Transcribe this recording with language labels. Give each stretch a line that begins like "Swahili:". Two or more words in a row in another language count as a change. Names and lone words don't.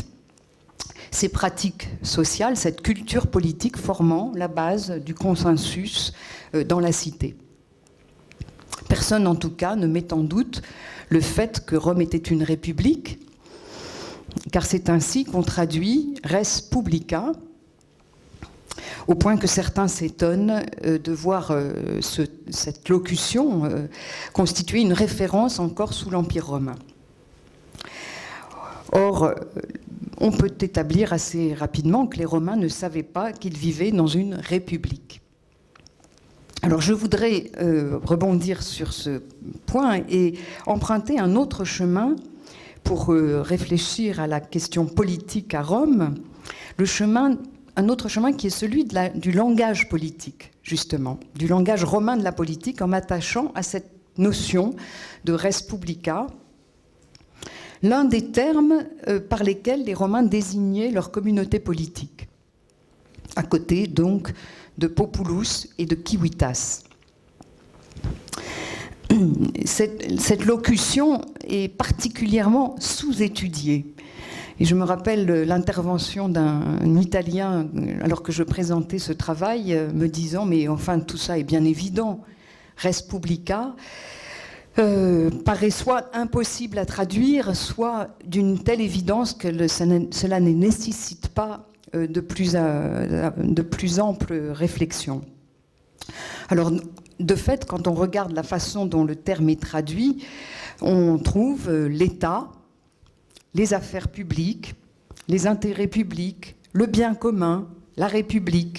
French: Ces pratiques sociales, cette culture politique formant la base du consensus dans la cité. Personne, en tout cas, ne met en doute le fait que Rome était une république, car c'est ainsi qu'on traduit
Latin: res publica,
French: au point que certains s'étonnent de voir cette locution constituer une référence encore sous l'Empire romain. Or, on peut établir assez rapidement que les Romains ne savaient pas qu'ils vivaient dans une république. Alors je voudrais rebondir sur ce point et emprunter un autre chemin pour réfléchir à la question politique à Rome, un autre chemin qui est celui du langage politique, justement, du langage romain de la politique, en m'attachant à cette notion de
Latin: res publica,
French: l'un des termes par lesquels les Romains désignaient leur communauté politique, à côté donc de populus et de civitas. Cette locution est particulièrement sous-étudiée. Et je me rappelle l'intervention d'un Italien, alors que je présentais ce travail, me disant « Mais enfin, tout ça est bien évident,
Latin: res publica ».
French: Paraît soit impossible à traduire, soit d'une telle évidence que cela ne nécessite pas de plus ample réflexion. Alors, de fait, quand on regarde la façon dont le terme est traduit, on trouve l'État, les affaires publiques, les intérêts publics, le bien commun, la République.